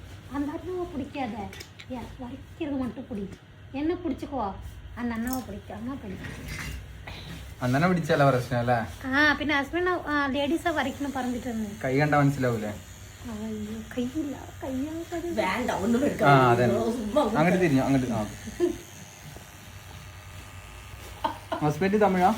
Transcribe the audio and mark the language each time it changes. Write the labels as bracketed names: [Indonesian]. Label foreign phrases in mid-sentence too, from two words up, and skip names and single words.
[Tamil] அந்த அண்ணாவை பிடிக்காத, வரைக்கிறது மட்டும் பிடி. என்ன பிடிச்சிக்கோ, அந்த அண்ணாவை பிடிக்கும். அண்ணா பிடிக்கும். [Malayalam] അന്നെ പിടിച്ചാലോ പ്രശ്നമല്ലേ? പിന്നെ ഹസ്ബൻഡ് ലേഡീസാ വരയ്ക്കണം പറഞ്ഞിട്ടുണ്ട്. കൈ കണ്ട മനസ്സിലാവൂലേ? കൈയില്ല, അതെ അങ്ങോട്ട് തിരിഞ്ഞു അങ്ങോട്ട്. ഹസ്ബൻഡ് തമിഴാ?